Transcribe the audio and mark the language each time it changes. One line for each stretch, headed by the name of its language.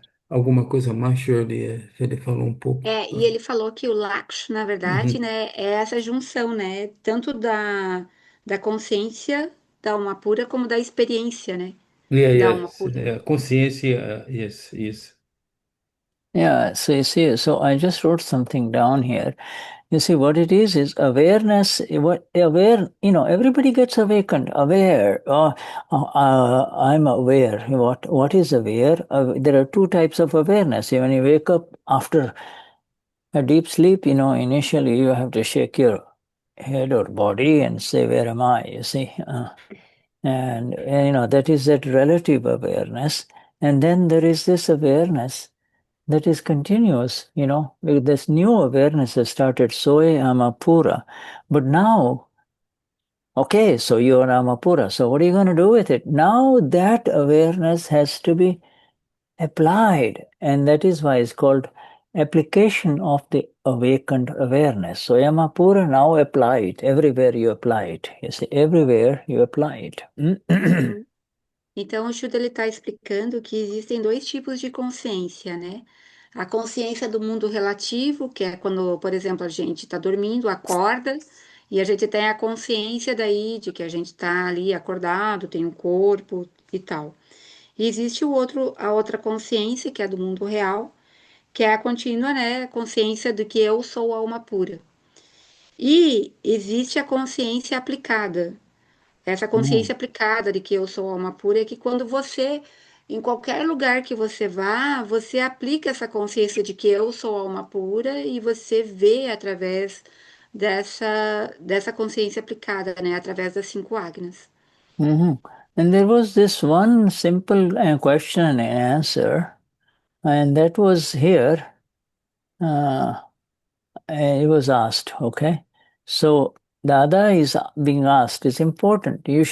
Portuguese: Alguma coisa mais, Shirley? Ele falou um pouco. E ele falou que o Laksh, na verdade, Uhum. né, é essa junção, né, tanto da consciência da alma pura como da experiência, né,
English: Yeah,
Portuguese: da alma
English: yes.
Portuguese: pura.
English: Consciência, yes, yes. Yeah, so you see, so I just wrote something down here. You see, what it is awareness. Everybody gets awakened, aware. I'm aware. What is aware? There are two types of awareness. When you wake up after a deep sleep, initially you have to shake your head or body and say, where am I? You see, and that is that relative awareness. And then there is this awareness that is continuous, this new awareness has started,
Spanish: Soy Alma Pura.
English: But now, okay, so you are Alma Pura, so what are you going to do with it? Now that awareness has to be applied, and that is why it's called application of the awakened awareness. So Alma Pura, now apply it. Everywhere you apply it. You see, everywhere you apply it. Uhum.
Portuguese: Então, o Shuddha está explicando que existem dois tipos de consciência, né? A consciência do mundo relativo, que é quando, por exemplo, a gente está dormindo, acorda, e a gente tem a consciência daí de que a gente está ali acordado, tem um corpo e tal. E existe a outra consciência, que é do mundo real, que é a contínua, né? Consciência de que eu sou alma pura. E existe a consciência aplicada, essa consciência aplicada de que eu sou alma pura é que quando você, em qualquer lugar que você vá, você aplica essa consciência de que eu sou alma pura e você vê através dessa consciência aplicada, né? Através das cinco agnas.
English: And there was this one simple question and answer, and that was here. It was asked, okay? So Dada is being asked, it's important.